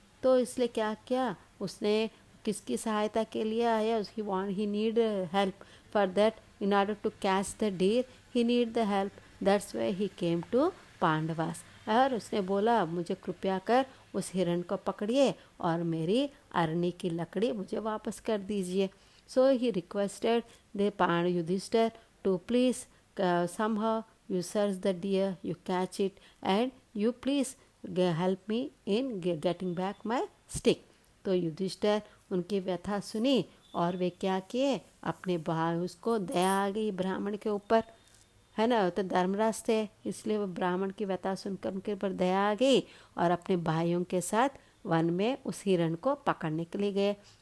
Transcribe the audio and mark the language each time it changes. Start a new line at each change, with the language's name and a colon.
Hindi: तो इसलिए क्या किया उसने? किसकी सहायता के लिए आया?
English: He need help for that, in order to catch the deer he need the help, that's why he came to Pandavas.
Hindi: और उसने बोला मुझे कृपया कर उस हिरण को पकड़िए और मेरी अरणी की लकड़ी मुझे वापस कर दीजिए।
English: So he requested the Yudhishthira to please somehow you search the deer, you catch it, and you please help me in getting back my stick.
Hindi: तो युधिष्ठिर उनकी व्यथा सुनी और वे क्या किए? अपने भाई, उसको दया आ गई ब्राह्मण के ऊपर, है ना? तो धर्मराज थे इसलिए वो ब्राह्मण की व्यथा सुनकर उनके ऊपर दया आ गई और अपने भाइयों के साथ वन में उस हिरण को पकड़ने के लिए गए।